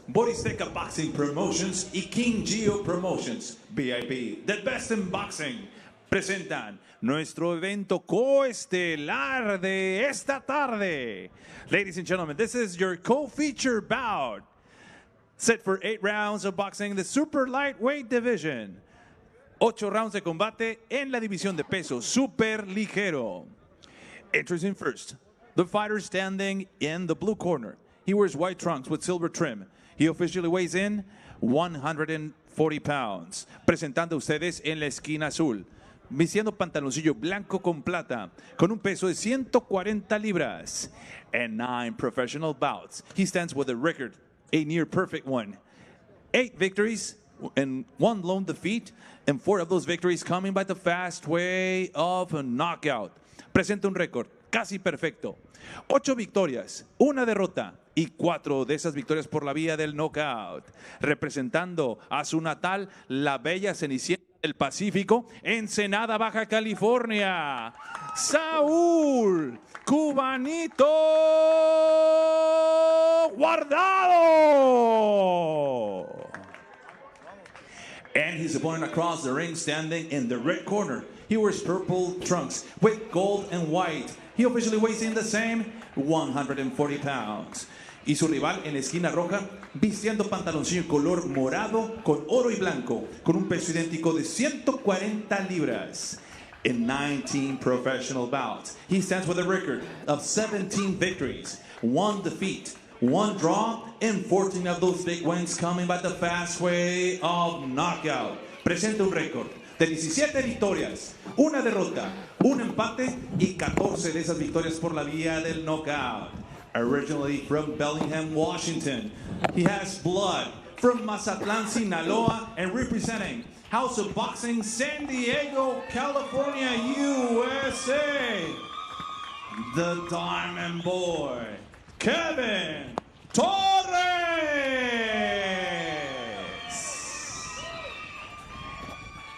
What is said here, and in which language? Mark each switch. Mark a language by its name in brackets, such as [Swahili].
[Spanish] Boristeca Boxing Promotions y KingGio Promotions VIP, the best in boxing, presentan nuestro evento coestelar de esta tarde. [English] Ladies and gentlemen, this is your co-feature bout. Set for 8 rounds of boxing in the super lightweight division. [Spanish] 8 rounds de combate en la división de peso super ligero. [English] Introducing first, the fighter standing in the blue corner. He wears white trunks with silver trim. He officially weighs in 140 pounds. [Spanish] Presentando a ustedes en la esquina azul, vistiendo pantaloncillo blanco con plata, con un peso de 140 libras. [English] And 9 professional bouts. He stands with a record, a near perfect one. 8 victories and 1 lone defeat, and 4 of those victories coming by the fast way of a knockout. [Spanish] Presenta un récord casi perfecto. 8 victorias, 1 derrota y 4 de esas victorias por la vía del knockout. Representando a su natal, la bella Cenicienta del Pacífico, Ensenada, Baja California, Saúl Cubanito Guardado. [English] And his opponent across the ring, standing in the red corner. He wears purple trunks with gold and white. He officially weighs in the same, 140 pounds. [Spanish] Y su rival en la esquina roja, vistiendo pantaloncillo color morado con oro y blanco, con un peso idéntico de 140 libras. [English] In 19 professional bouts, he stands with a record of 17 victories, 1 defeat, 1 draw, and 14 of those big wins coming by the fast way of knockout. [Spanish] Presenta un récord de 17 victorias, 1 derrota, 1 empate y 14 de esas victorias por la vía del knockout. [English] Originally from Bellingham, Washington, he has blood from Mazatlan, Sinaloa, and representing House of Boxing, San Diego, California, USA, the Diamond Boy, Kevin Torres.